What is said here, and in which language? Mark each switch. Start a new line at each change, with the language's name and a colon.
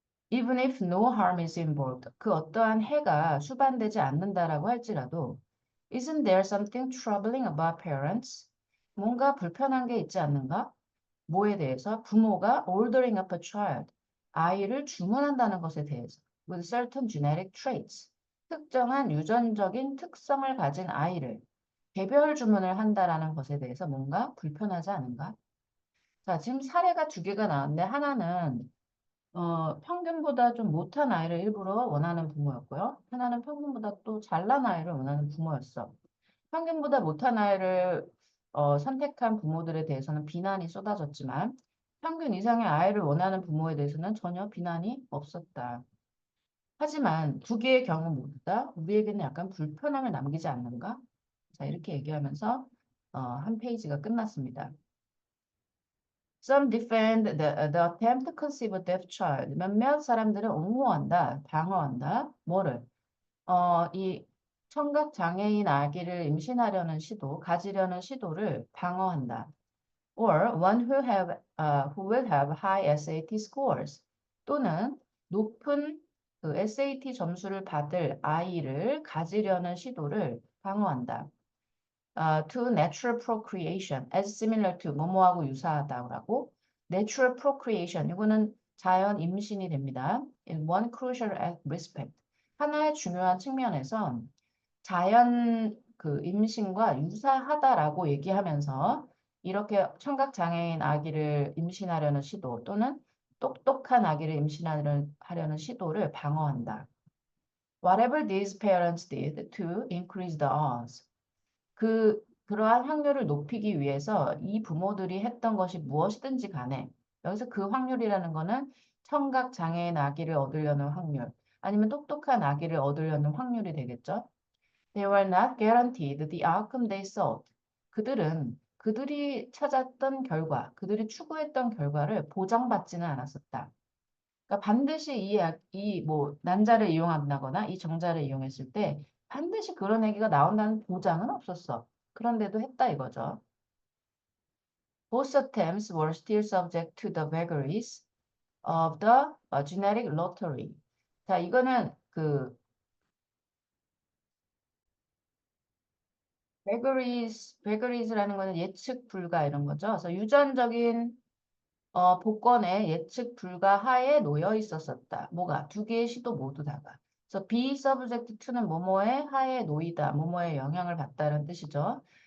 English: Even if no harm is involved,
Korean: 그 어떠한 해가 수반되지 않는다라고 할지라도,
English: isn't there something troubling about parents?
Korean: 뭔가 불편한 게 있지 않는가? 뭐에 대해서? 부모가
English: ordering up a child,
Korean: 아이를 주문한다는 것에 대해서,
English: with certain genetic traits,
Korean: 특정한 유전적인 특성을 가진 아이를 개별 주문을 한다라는 것에 대해서 뭔가 불편하지 않은가? 자, 지금 사례가 두 개가 나왔는데 하나는 평균보다 좀 못한 아이를 일부러 원하는 부모였고요. 하나는 평균보다 또 잘난 아이를 원하는 부모였어. 평균보다 못한 아이를 선택한 부모들에 대해서는 비난이 쏟아졌지만 평균 이상의 아이를 원하는 부모에 대해서는 전혀 비난이 없었다. 하지만 두 개의 경우 모두 다 우리에게는 약간 불편함을 남기지 않는가? 자, 이렇게 얘기하면서 한 페이지가 끝났습니다.
English: Some defend the attempt to conceive a deaf child.
Korean: 몇몇 사람들은 옹호한다, 방어한다. 뭐를? 이 청각 장애인 아기를 임신하려는 시도, 가지려는 시도를 방어한다.
English: Or one who will have high SAT scores.
Korean: 또는 높은 그 SAT 점수를 받을 아이를 가지려는 시도를 방어한다.
English: To natural procreation as similar to
Korean: 뭐뭐하고 유사하다고
English: natural procreation
Korean: 이거는 자연 임신이 됩니다.
English: In one crucial respect
Korean: 하나의 중요한 측면에서 자연 그 임신과 유사하다라고 얘기하면서 이렇게 청각 장애인 아기를 임신하려는 시도 또는 똑똑한 아기를 임신하려는 시도를 방어한다.
English: Whatever these parents did to increase the odds.
Korean: 그러한 확률을 높이기 위해서 이 부모들이 했던 것이 무엇이든지 간에 여기서 그 확률이라는 거는 청각 장애인 아기를 얻으려는 확률 아니면 똑똑한 아기를 얻으려는 확률이 되겠죠.
English: They were not guaranteed the outcome they sought.
Korean: 그들이 찾았던 결과, 그들이 추구했던 결과를 보장받지는 않았었다. 그러니까 반드시 뭐 난자를 이용한다거나 이 정자를 이용했을 때 반드시 그런 얘기가 나온다는 보장은 없었어. 그런데도 했다 이거죠.
English: Both attempts were still subject to the vagaries of the genetic lottery.
Korean: 자, 이거는 그 vagaries라는 거는 예측 불가 이런 거죠. 그래서 유전적인 복권에 예측 불가 하에 놓여 있었었다. 뭐가? 두 개의 시도 모두 다가. 그래서 be subject to는 뭐뭐의 하에 놓이다, 뭐뭐의 영향을 받다는 뜻이죠.